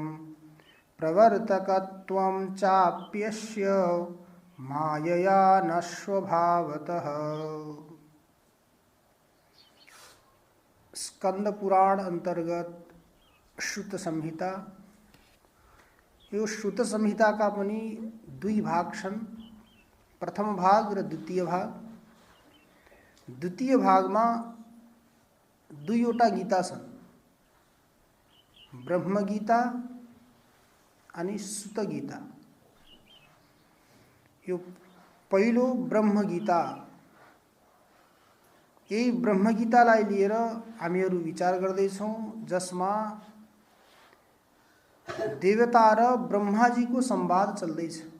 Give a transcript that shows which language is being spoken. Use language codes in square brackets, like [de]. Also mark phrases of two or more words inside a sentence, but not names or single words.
[sa] प्रवर्तकत्वं चाप्यस्य मायया न स्वभावतः। [ne] स्कंद पुराण अंतर्गत श्रुत संहिता। यो श्रुत संहिता का पनि दुई भाग छन्, प्रथम भाग र द्वितीय भाग। द्वितीय भागमा दुईवटा गीता छन्, ब्रह्म गीता अनि सुत गीता। यो पहिलो ब्रह्म गीता, यही ब्रह्म गीतालाई लिएर हामीहरू विचार गर्दैछौँ, जसमा देवता र ब्रह्माजीको संवाद चल्दैछ।